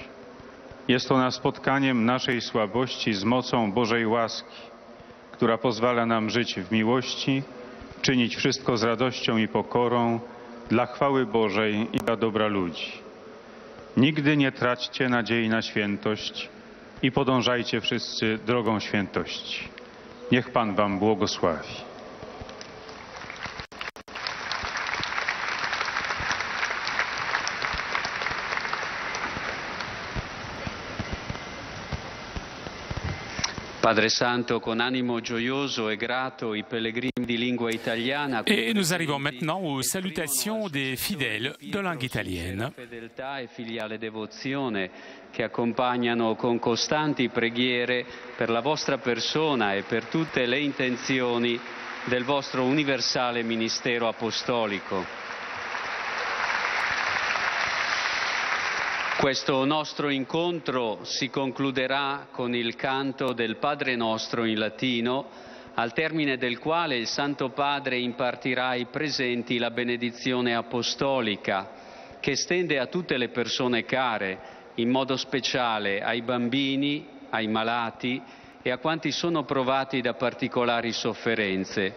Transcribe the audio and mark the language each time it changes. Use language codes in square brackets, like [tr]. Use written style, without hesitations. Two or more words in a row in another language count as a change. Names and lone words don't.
[pl] Jest ona spotkaniem naszej słabości z mocą Bożej łaski, która pozwala nam żyć w miłości, czynić wszystko z radością i pokorą dla chwały Bożej i dla dobra ludzi. Nigdy nie traćcie nadziei na świętość i podążajcie wszyscy drogą świętości. Niech Pan wam błogosławi. [it] Padre Santo, con animo gioioso e grato, i pellegrini di lingua italiana. [fr] Et nous arrivons maintenant aux salutations des fidèles de langue italienne. [it] Fedeltà e filiale devozione che accompagnano con costanti preghiere per la vostra persona e per tutte le intenzioni del vostro universale ministero apostolico. Questo nostro incontro si concluderà con il canto del Padre Nostro in latino, al termine del quale il Santo Padre impartirà ai presenti la benedizione apostolica, che estende a tutte le persone care, in modo speciale ai bambini, ai malati e a quanti sono provati da particolari sofferenze.